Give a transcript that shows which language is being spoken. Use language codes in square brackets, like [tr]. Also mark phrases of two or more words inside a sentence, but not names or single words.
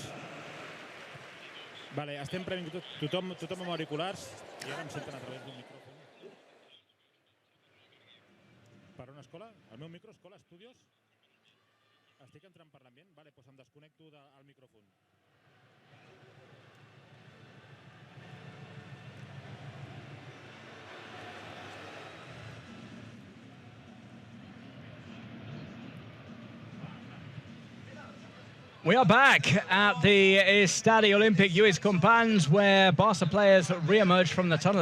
[ca] Vale, estem previnguts tothom amb auriculars i ara em senten a través d'un micròfon. Per una escola? El meu micro, escola, estudios? Estic entrant per l'ambient? Vale, doncs em desconnecto del micròfon. [en] We are back at the Estadio Olympic Lluís Companys, where Barca players re-emerge from the tunnel.